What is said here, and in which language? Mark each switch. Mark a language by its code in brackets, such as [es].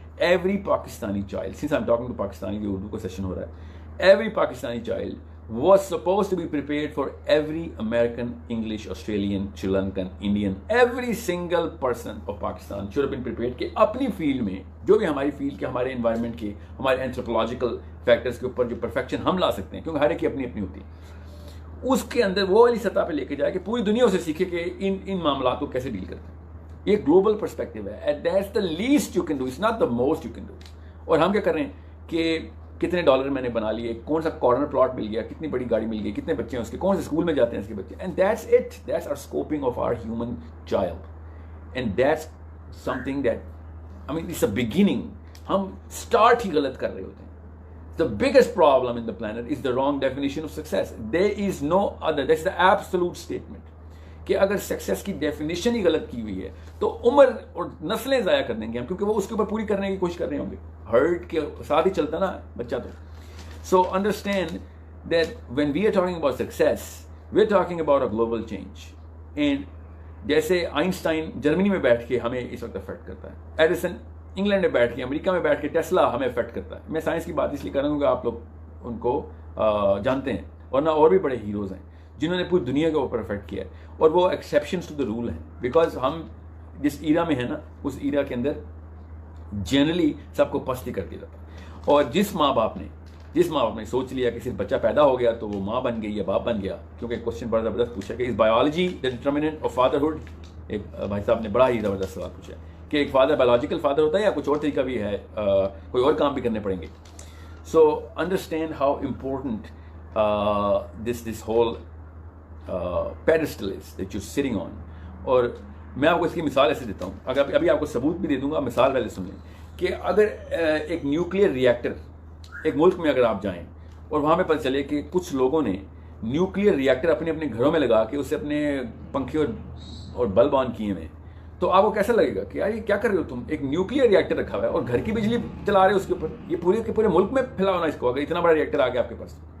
[en] Every Pakistani child, since I'm talking to Pakistani, [ur] جو اردو کا session ہو رہا ہے، [en] every Pakistani child was supposed to be prepared for every American, English, Australian, Sri Lankan, Indian, every single person of Pakistan should have been prepared [ur] کہ اپنی field میں، جو بھی ہماری فیلڈ کے، ہمارے انوائرمنٹ کے، ہمارے اینتھروپولوجیکل فیکٹرز کے اوپر جو پرفیکشن ہم لا سکتے ہیں، کیونکہ ہر ایک کی اپنی اپنی ہوتی ہے، اس کے اندر وہ والی سطح پہ لے کے جائے کہ پوری دنیا اسے سیکھے کہ ان معاملات کو کیسے ڈیل کرتے ہیں. یہ گلوبل پرسپیکٹو ہے. [en] That's the least you can do, it's not the most you can do. [ur] اور ہم کیا کر رہے ہیں کہ کتنے ڈالر میں نے بنا لیے، کون سا کارنر پلاٹ مل گیا، کتنی بڑی گاڑی مل گئی، کتنے بچے ہیں اس کے، کون سے اسکول میں جاتے ہیں اس کے بچے. [en] And that's it, that's our scoping of our human child. And that's something that I mean it's a beginning. [ur] ہم اسٹارٹ ہی غلط کر رہے ہوتے ہیں. [en] The biggest problem in the planet is the wrong definition of success. There is no other. That's the absolute statement. [ur] کہ اگر success کی definition ہی غلط کی ہوئی ہے تو عمر اور نسلیں ضائع کر دیں گے ہم، کیونکہ وہ اس کے اوپر پوری کرنے کی کوشش کر رہے ہوں گے. ہرٹ کے ساتھ ہی چلتا نا بچہ تو. [en] So understand that when we are talking about success we are talking about a global change. [ur] And جیسے آئنسٹائن جرمنی میں بیٹھ کے ہمیں اس وقت افیکٹ کرتا ہے، ایڈیسن انگلینڈ میں بیٹھ کے، امریکہ میں بیٹھ کے ٹیسلا ہمیں افیکٹ کرتا ہے. میں سائنس کی بات اس لیے کر رہا ہوں کہ آپ لوگ ان کو جانتے ہیں، ورنہ اور بھی بڑے ہیروز ہیں جنہوں نے پوری دنیا کے اوپر افیکٹ کیا ہے، اور وہ [en] exceptions to the rule [ur] ہیں. بیکاز ہم جس ایرا میں ہیں نا، اس ایرا کے اندر جنرلی سب کو پستی کر دیا جاتا ہے. اور جس ماں باپ نے سوچ لیا کہ صرف بچہ پیدا ہو گیا تو وہ ماں بن گئی یا باپ بن گیا، کیونکہ کوشچن بڑا زبردست پوچھا کہ [en] Is biology the determinant of fatherhood. [ur] ایک بھائی صاحب نے بڑا ہی زبردست سوال پوچھا کہ ایک فادر بایولوجیکل فادر ہوتا ہے یا کچھ اور طریقہ بھی ہے، کوئی اور کام بھی کرنے پڑیں گے. [en] So understand how important this whole pedestal is that you're sitting on. [ur] اور میں آپ کو اس کی مثال ایسے دیتا ہوں, اگر ابھی آپ کو ثبوت بھی دے دوں گا, مثال پہلے سن لیں کہ اگر ایک نیوکلیئر ریئیکٹر ایک ملک میں اگر آپ جائیں اور وہاں پہ پتہ چلے کہ کچھ لوگوں نے نیوکلیئر ریئیکٹر اپنے اپنے گھروں میں لگا کے اسے اپنے پنکھے اور بلب آن کیے ہوئے, تو آپ کو کیسا لگے گا کہ یار یہ کیا کر رہے ہو تم, ایک نیوکلیئر ریئیکٹر رکھا ہوا ہے اور گھر کی بجلی چلا رہے ہو اس کے اوپر, یہ پورے کے پورے ملک میں پھیلا ہونا اس کو, اگر اتنا بڑا ریئیکٹر آ گیا آپ کے پاس.